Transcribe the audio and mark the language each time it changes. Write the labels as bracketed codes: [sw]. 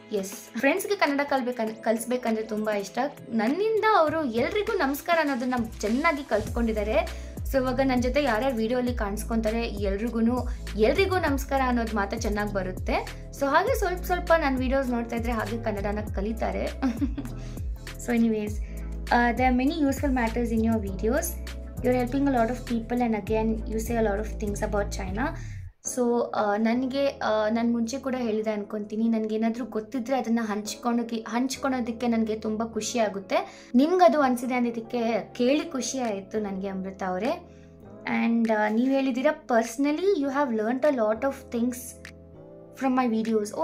[kn] S, ಫ್ರೆಂಡ್ಸ್ಗೆ Kannada ಕಲಿಸ್ಬೇಕಂದ್ರೆ ತುಂಬ ಇಷ್ಟ. ನನ್ನಿಂದ ಅವರು ಎಲ್ರಿಗೂ ನಮಸ್ಕಾರ ಅನ್ನೋದನ್ನ ಚೆನ್ನಾಗಿ ಕಲ್ತ್ಕೊಂಡಿದ್ದಾರೆ. ಸೊ ಇವಾಗ ನನ್ನ ಜೊತೆ ಯಾರ್ಯಾರು ವಿಡಿಯೋಲಿ ಕಾಣಿಸ್ಕೊತಾರೆ ಎಲ್ರಿಗೂ ನಮಸ್ಕಾರ ಅನ್ನೋದು ಮಾತ್ರ ಚೆನ್ನಾಗಿ ಬರುತ್ತೆ. ಸೊ ಹಾಗೆ ಸ್ವಲ್ಪ ನನ್ನ ವಿಡಿಯೋಸ್ ನೋಡ್ತಾ ಇದ್ರೆ ಹಾಗೆ ಕನ್ನಡನ ಕಲಿತಾರೆ. [en] So anyways, there are many useful matters in your videos. You're helping a lot of people and again you say a lot of things about China. [kn] So ನನಗೆ ನಾನು ಮುಂಚೆ ಕೂಡ ಹೇಳಿದೆ ಅನ್ಕೊತೀನಿ, ನನಗೇನಾದರೂ ಗೊತ್ತಿದ್ರೆ ಅದನ್ನು ಹಂಚ್ಕೊಳೋದಕ್ಕೆ ನನಗೆ ತುಂಬ ಖುಷಿ ಆಗುತ್ತೆ. ನಿಮ್ಗದು ಅನಿಸಿದೆ ಅನ್ನೋದಕ್ಕೆ ಕೇಳಿ ಖುಷಿ ಆಯಿತು ನನಗೆ ಅಮೃತ ಅವರೇ. [en] and [kn] ನೀವು ಹೇಳಿದ್ದೀರಾ [en] Personally you have learned a lot of things from my videos.